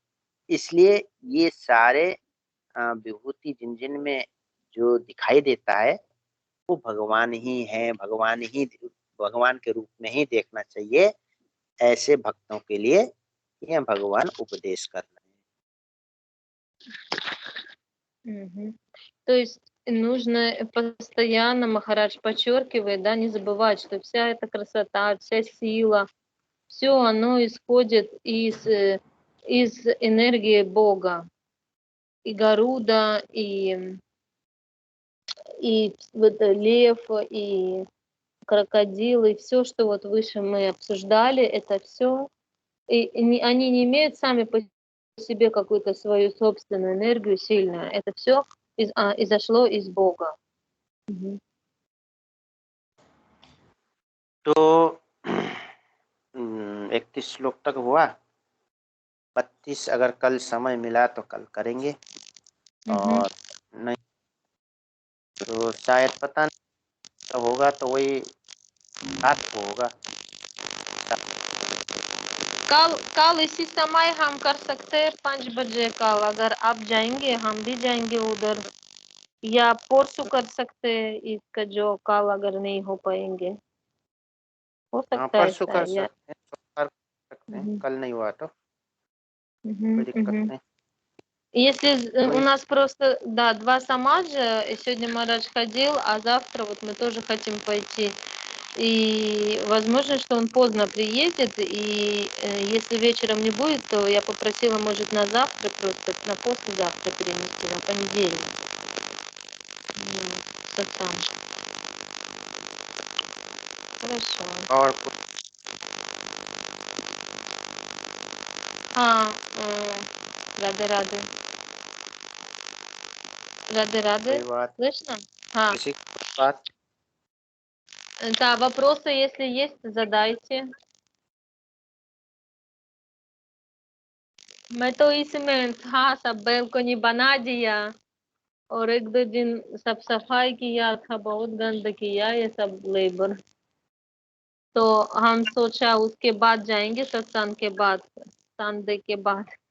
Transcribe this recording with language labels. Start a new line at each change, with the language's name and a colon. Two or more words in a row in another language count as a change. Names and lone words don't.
Hindi: इसलिए ये सारे विभूति जिन जिन में जो दिखाई देता है वो भगवान ही है, भगवान के रूप में ही देखना चाहिए। ऐसे भक्तों के लिए यह भगवान उपदेश कर रहे हैं। Мгм.
Russian: То есть нужно постоянно, Махарадж подчеркивает, да, не забывать, что вся эта красота, вся сила, все оно исходит из энергии Бога. И Гаруда, и вот лев, и крокодилы, все, что вот выше мы обсуждали, это все, они не имеют сами по себе какую-то свою собственную энергию сильную. Это все изошло из Бога. Мгм.
Hindi: तो 31 श्लोक तक हुआ। 32 अगर कल समय मिला तो कल करेंगे, और नहीं तो शायद पता नहीं तो होगा, तो वही रात को होगा। कल इसी समय हम कर सकते हैं 5 बजे कल, अगर आप जाएंगे हम भी जाएंगे उधर, या परसों कर सकते हैं इसका, जो कल अगर नहीं हो पाएंगे हो हाँ, सकता है परसों ऐसा कर या सकते हैं, सोमवार कर सकते हैं, कल नहीं हुआ तो कोई दिक्कत Мгм. नहीं।
Russian: Если у
Hindi: कोई
Russian: нас просто, да, 2 самаджа, и сегодня Марадж ходил, а завтра вот мы тоже хотим пойти. И возможно, что он поздно приедет, и если вечером не будет, то я попросила, может, на завтра просто, на послезавтра перенести, на понедельник. Сатсам. Хорошо.
Hindi: और कोई
Russian: Рады-рады. Рады-рады.
Hindi: बात,
Russian: Слышно?
Hindi: हाँ. किसी की बात
Russian: Да, вопросы, если есть, задайте.
Hindi: मैं तो इसमें था, सब बैल्कनी बना दिया, और 1-2 दिन सब सफाई किया था, बहुत गंद किया ये सब लेबर। तो हम सोचा उसके बाद जाएंगे, सत्संग के बाद, संडे के बाद।